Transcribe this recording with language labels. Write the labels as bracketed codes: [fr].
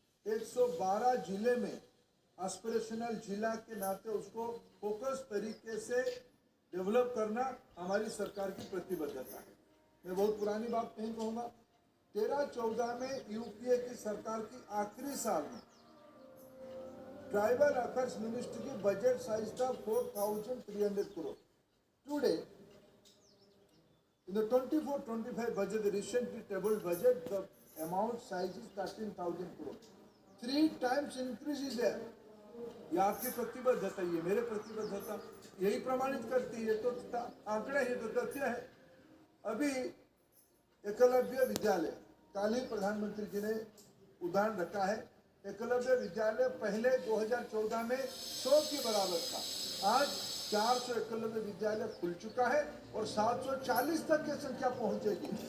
[hi] 112 जिले में एस्पिरेशनल जिला के नाते उसको फोकस तरीके से डेवलप करना हमारी सरकार की प्रतिबद्धता है। मैं बहुत पुरानी बात नहीं कहूँगा। 13-14 में यूपीए की सरकार की आखिरी साल में ट्राइबल अफेयर्स मिनिस्ट्री की बजट साइज था 4,300 crore. [en] Today in the 24-25 budget, the recently tabled budget, the amount size is 13,000 crore. 3 times increase is there. [hi] ये आपकी प्रतिबद्धता, ये मेरे प्रतिबद्धता यही प्रमाणित करती है। तो आंकड़े हैं, तो तथ्य है। अभी एकलव्य विद्यालय, कल ही प्रधानमंत्री जी ने उदाहरण रखा है। एकलव्य विद्यालय पहले 2014 में 100 के बराबर था, आज 400 एकलव्य विद्यालय खुल चुका है और 740 तक की संख्या पहुंचेगी।